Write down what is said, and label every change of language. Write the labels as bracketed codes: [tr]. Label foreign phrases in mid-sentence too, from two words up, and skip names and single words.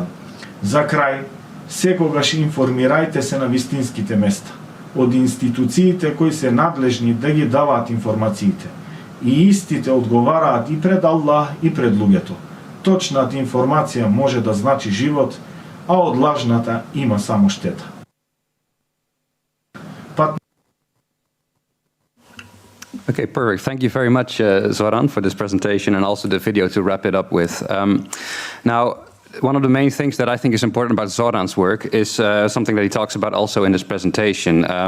[mk] За крај, секогаш информирајте се на вистинските места од институциите кои се надлежни да ги даваат информациите. И истите одговараат и пред Аллах и пред луѓето. Точната информација може да значи живот, а од лажната има само штета. [en] Okay, perfect. Thank you very much, Zoran, for this presentation and also the video to wrap it up with. Now, one of the main things that I think is important about Zoran's work is something that he talks about also in this presentation.